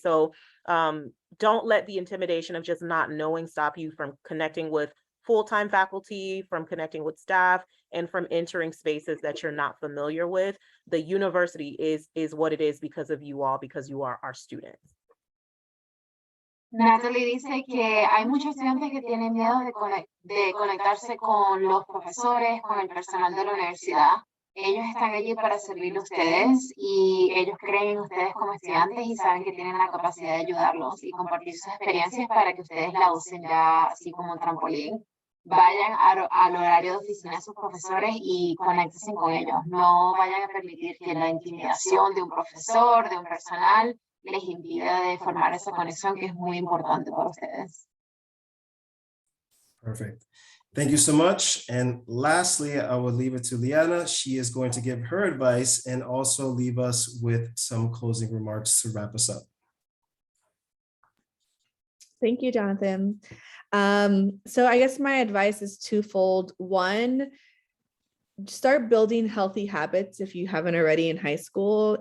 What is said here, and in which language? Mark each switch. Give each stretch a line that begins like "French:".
English: So don't let the intimidation of just not knowing stop you from connecting with full-time faculty, from connecting with staff, and from entering spaces that you're not familiar with. The university is what it is because of you all, because you are our students.
Spanish: Natalie dice que hay muchos estudiantes que tienen miedo de conectarse con los profesores, con el personal de la universidad. Ellos están allí para servirle a ustedes y ellos creen en ustedes como estudiantes y saben que tienen la capacidad de ayudarlos y compartir sus experiencias para que ustedes la usen ya así como un trampolín. Vayan al horario de oficina de sus profesores y conéctense con ellos. No vayan a permitir que la intimidación de un profesor, de un personal, les impida de formar esa conexión que es muy importante para ustedes.
English: Perfect. Thank you so much. And lastly, I will leave it to Leanna. She is going to give her advice and also leave us with some closing remarks to wrap us up. Thank you, Jonathan. So I guess my advice is twofold. One, start building healthy habits if you haven't already in high school.